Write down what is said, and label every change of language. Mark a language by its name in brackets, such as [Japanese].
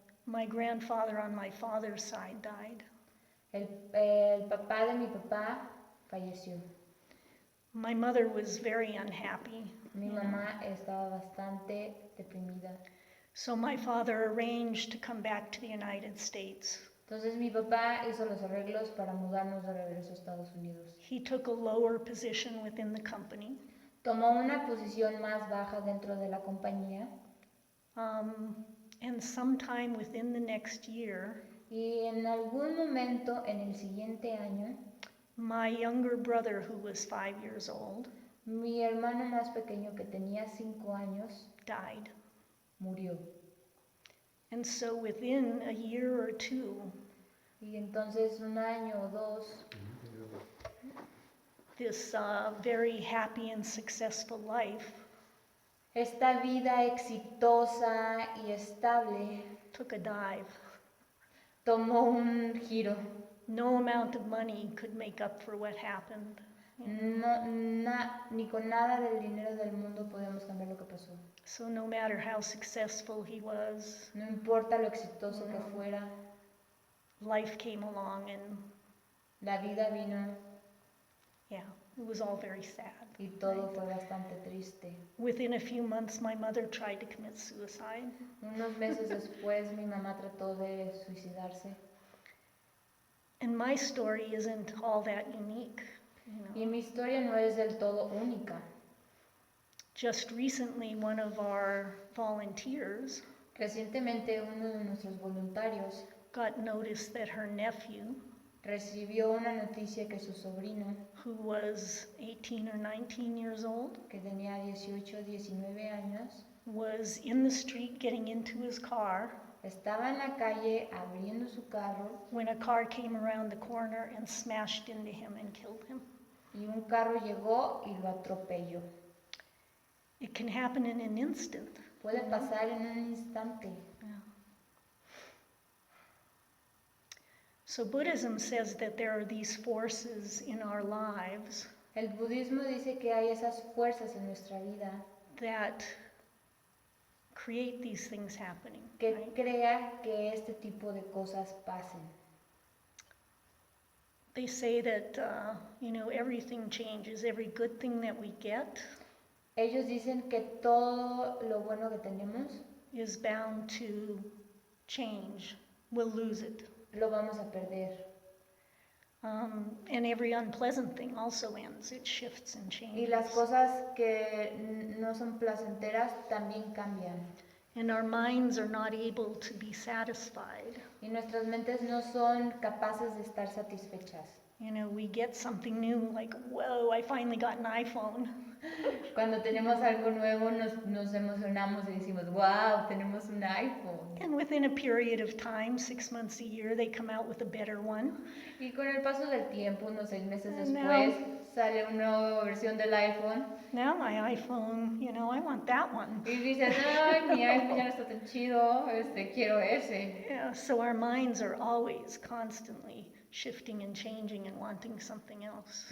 [English] my grandfather on my father's side died. [Spanish] El papá de mi papá falleció. [English] My mother was very unhappy. [Spanish] Mi mamá estaba bastante deprimida. [English] So my father arranged to come back to the United States. [Spanish] Entonces mi papá hizo los arreglos para mudarnos de regreso a Estados Unidos. [English] He took a lower position within the company. [Spanish] Tomó una posición más baja dentro de la compañía. [English] And sometime within the next year, [Spanish] y en algún momento en el siguiente año, [English] my younger brother, who was 5 years old, [Spanish] mi hermano más pequeño que tenía 5 años, [English] died. [Spanish] Murió. [English] And so within a year or two, [Spanish] y entonces un año o dos, [English] this very happy and successful life, [Spanish] esta vida exitosa y estable, [English] took a dive. [Spanish] Tomó un giro. [English] No amount of money could make up for what happened. [Spanish] No, ni con nada del dinero del mundo podemos cambiar lo que pasó. [English] So no matter how successful he was, [Spanish] no importa lo exitoso que fuera, [English] life came along and [Spanish] la vida vino. [English] Yeah, it was all very sad. [Spanish] Y todo fue bastante triste. [English] Within a few months, my mother tried to commit suicide. [Spanish] Unos meses después, mi mamá trató de suicidarse. [English] And my story isn't all that unique. [Spanish] Y mi historia no es del todo única. [English] Just recently, one of our volunteers [Spanish] recientemente uno de nuestros voluntarios [English] got notice that her nephew [Spanish] recibió una noticia que su sobrino, [English] who was 18 or 19 years old, [Spanish] que tenía 18 o 19 años, [English] was in the street getting into his car. [Spanish] Estaba en la calle abriendo su carro [English] when a car came around the corner and smashed into him and killed him. [Spanish] Y un carro llegó y lo atropelló. [English] It can happen in an instant. [Spanish] Puede pasar en un instante. [English] Yeah. So Buddhism says that there are these forces in our lives. [Spanish] El budismo dice que hay esas fuerzas en nuestra vida [English] that create these things happening. [Spanish] Que crea que este tipo de cosas pasen. [English] They say that, everything changes. Every good thing that we get [Spanish] Ellos dicen que todo lo bueno que tenemos [English] is bound to change. We'll lose it. [Spanish] lo vamos a perder. [English] And every unpleasant thing also ends. It shifts and [Spanish] Y las [English] changes. [Spanish] cosas que no son placenteras también cambian. [English] And our minds are not able to be satisfied. [Spanish] Y nuestras mentes no son capaces de estar satisfechas. [English] We get something new, like, whoa, I finally got an iPhone. [Spanish] Cuando tenemos algo nuevo nos emocionamos y decimos, wow, tenemos un iPhone. [English] And within a period of time, 6 months, a year, they come out with a better one. [Spanish] Y con el paso del tiempo, unos 6 meses [English] And [Spanish] después, sale una nueva versión del iPhone. [English] Now my iPhone, I want that one. [Spanish] Y dices, ay, mi iPhone ya no está tan chido, quiero ese. [English] Yeah, so our minds are always constantly shifting and changing and wanting something else.